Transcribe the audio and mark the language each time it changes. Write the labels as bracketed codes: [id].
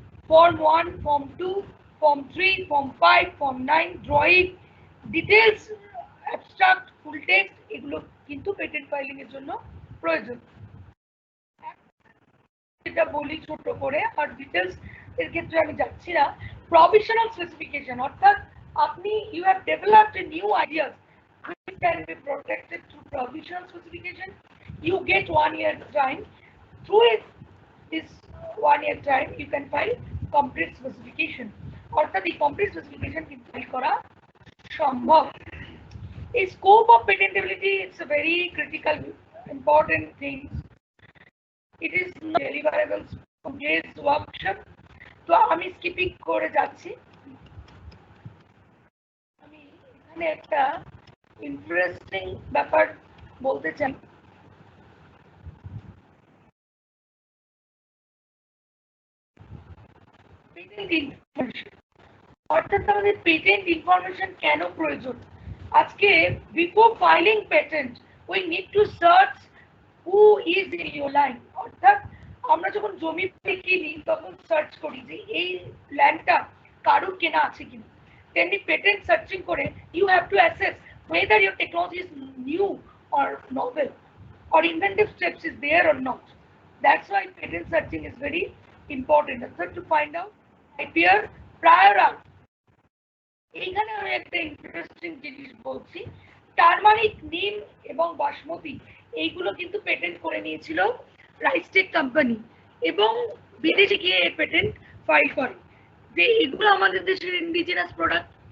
[bn] Form 1, form 2, form 3, form 5, form 9, drawing, details, abstract, ফুল text, এগুলো কিন্তু patent filing এর জন্য প্রয়োজন। এটা বলি ছোট করে, আর ডিটেলস এর ক্ষেত্রে আমি যাচ্ছি না। [en] provisional specification, [bn] অর্থাৎ আপনি [en] You have developed a new ideas which can be protected through provisional specification. You get 1 year time. Through this 1 year time, you can file complete specification. [bn] অর্থাৎ এই কমপ্লিট স্পেসিফিকেশন কিন্তু ফাইল করা সম্ভব। [en] এই scope of patentability it's a very critical important thing. It is not deliverable from today's workshop. [bn] তো আমি skipping করে যাচ্ছি। আমি এখানে একটা ইন্টারেস্টিং ব্যাপার বলতে চাই। পেটেন্ট ইনফরমেশন, অর্থাৎ আমাদের পেটেন্ট ইনফরমেশন কেন প্রয়োজন? [en] আজকে before filing patent we need to search who is in your line. [bn] অর্থাৎ আমরা যখন জমি কিনি তখন সার্চ করি যে এই ল্যান্ডটা কারুর কেনা আছে কিনা। তেমনি পেটেন্ট সার্চিং করে [en] You have to assess whether your technology is new or novel or inventive steps is there or not. That's why patent searching is very important. Also to find out IPR prior art. [bn] এইখানে আমি একটা interesting জিনিস বলছি। Turmeric, নিম এবং বাসমতি এইগুলো কিন্তু patent করে নিয়েছিল রাইসটেক কোম্পানি এবং বিদেশে গিয়ে পেটেন্ট ফাইল করে যে এগুলো আমাদের দেশের ইন্ডিজিনাস প্রোডাক্ট।